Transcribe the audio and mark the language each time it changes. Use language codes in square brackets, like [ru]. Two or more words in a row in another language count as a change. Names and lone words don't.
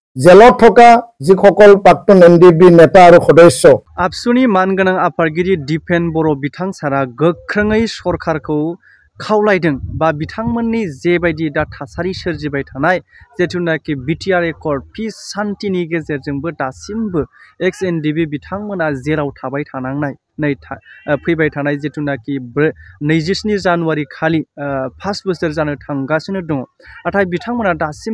[as] জেলত থকা যিসকল প্ৰাক্তন এনডিবি নেতা আৰু সদস্য [brx] आबसुनि मानगोनां आफादगिरि दिपेन बर' बिथां सारा गोख्रोङै सरकारखौ खावलायदों बा बिथांमोननि जेबायदि दा थासारि सोरजिबाय थानाय जेथुनाखि बिटिआर एकर्ड पिस शान्तिनि गेजेरजोंबो दासिमबो एक्स एनडिबि बिथांमोना जेराव थाबाय थानांनाय नै फैबाय थानाय जेथुनाखि 27 जानुवारि खालि 5 बोसोर जानो थांगासिनो दङ नाथाय बिथांमोना दासिमबो